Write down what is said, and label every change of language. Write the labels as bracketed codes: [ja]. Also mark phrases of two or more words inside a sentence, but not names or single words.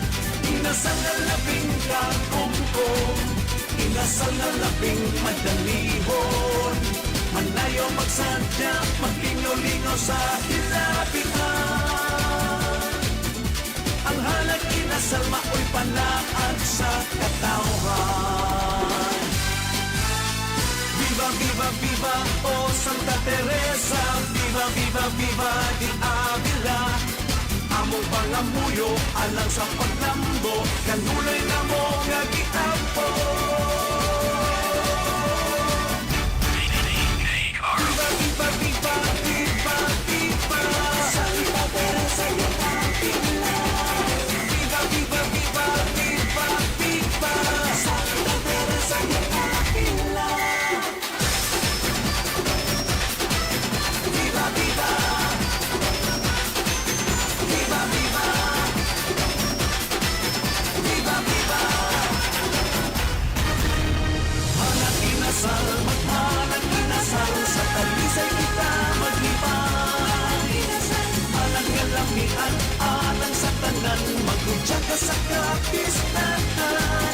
[ceb] Inasal na labing kakongkong, inasal na labing madalihon. Manayaw magsadya, maglingaw-lingaw sa hilabihan. Ang halag inasal, mao'y panaag sa katawhan. [es] Viva, viva, viva, oh Santa Teresa. Viva, viva, viva, di Avila. [ceb] Among pangamuyo, alang sa paglambo, kanulay na mo nga gitampo. [es] Viva, viva, viva, viva, Santa Teresa yung Avila. Viva, viva, viva, viva, viva, Santa Teresa yung Avila. Viva, viva, viva, viva, viva, viva. [ceb] Halag inasal, maghalag inasal, sa talisay kita maglipay. Halag nga lamian, alang sa tanan, maghudya ka sa kapistahan.